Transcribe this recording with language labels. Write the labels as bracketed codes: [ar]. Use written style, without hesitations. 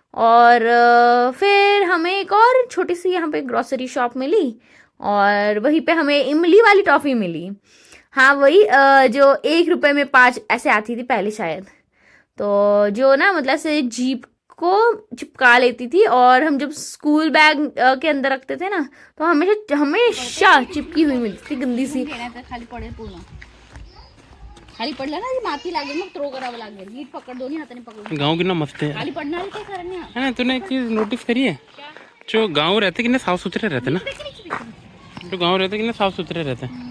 [hi] और फिर हमें एक और छोटी सी यहाँ पे ग्रोसरी शॉप मिली और वहीं पे हमें इमली वाली टॉफी मिली। हाँ वही जो 1 रुपए में 5 ऐसे आती थी पहले शायद। तो जो ना मतलब से जीप को चिपका लेती थी और हम जब स्कूल बैग के अंदर रखते थे ना तो हमेशा चिपकी हुई मिलती थी, गंदी सी। [mr] खाली पडेल, पूर्ण खाली पडलं ना, ती माती लागेल, मग थ्रो करावं लागेल। नीट पकड, दोन्ही हाताने पकड। [hi] गाँव कितना मस्त है। [mr] खाली पडणार आहे काय सारन्या? [hi] है ना, तूने एक चीज नोटिस करी है, जो गाँव रहते कितने साफ सुथरे रहते ना, जो गाँव रहते कितने साफ सुथरे रहते।